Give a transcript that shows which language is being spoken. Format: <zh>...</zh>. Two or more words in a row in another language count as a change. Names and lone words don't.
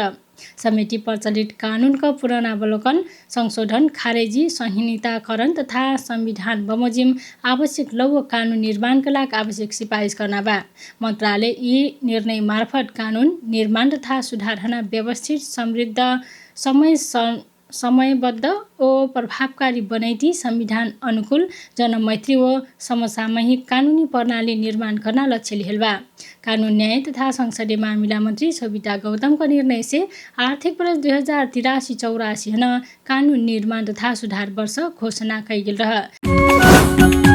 <bho>समिति प्रचलित कानून का पुनरावलोकन, संशोधन, खारेजी, संहिताकरण तथा संविधान बमोजिम आवश्यक लौह कानून निर्माण का लागि आवश्यक सिफारिस करना बा। मन्त्रालय यी निर्णय मार्फत कानून निर्माण तथा सुधार हना व्यवस्थित, समृद्ध, समयबद्ध ओ प्रभावकारी बनैती संविधान अनुकूल, जनमैत्री व समसामयिक कानूनी प्रणाली निर्माण करना लक्ष्य लिहल बा। कानून न्याय तथा संसदीय मामिला मन्त्री सोभिता गौतम का निर्णय से आर्थिक वर्ष 2083-84 कानून निर्माण तथा सुधार वर्ष घोषणा कइल रह।</bho>